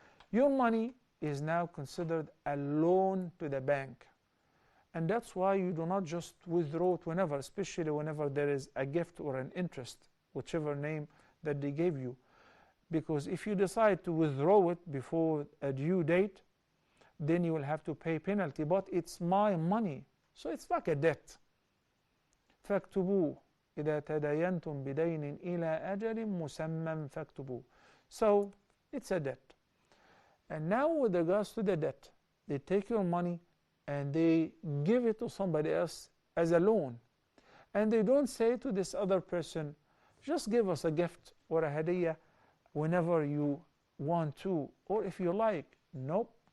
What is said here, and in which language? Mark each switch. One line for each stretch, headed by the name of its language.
English: Your money is now considered a loan to the bank, and that's why you do not just withdraw it whenever, especially whenever there is a gift or an interest, whichever name that they gave you, because if you decide to withdraw it before a due date, then you will have to pay penalty. But it's my money, so it's like a debt.
Arabic: فاكتبوه إذا تداينتم بدين إلى أجل مسمى فاكتبوه.
English: So it's a debt. And now with regards to the debt, they take your money and they give it to somebody else as a loan. And they don't say to this other person, just give us a gift or a hadiyah whenever you want to, or if you like. Nope.